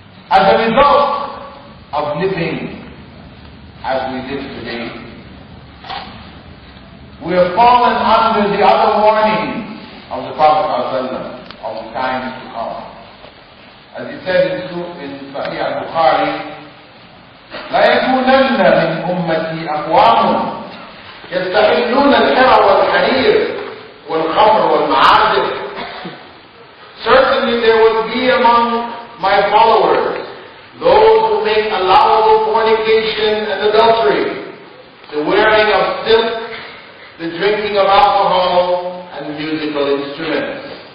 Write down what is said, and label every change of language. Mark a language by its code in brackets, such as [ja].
[en] As a result of living as we live today, we have fallen under the other warnings of the Prophet ﷺ of the times to come. As he said in Sahih al-Bukhari, [ar] لا يكونن من أمتي أقوام يستحلون الحرى والحرير والخمر والمعازف. [en] Certainly there will be among my followers those who make allowable fornication and adultery, the wearing of silk, the drinking of alcohol, and musical instruments.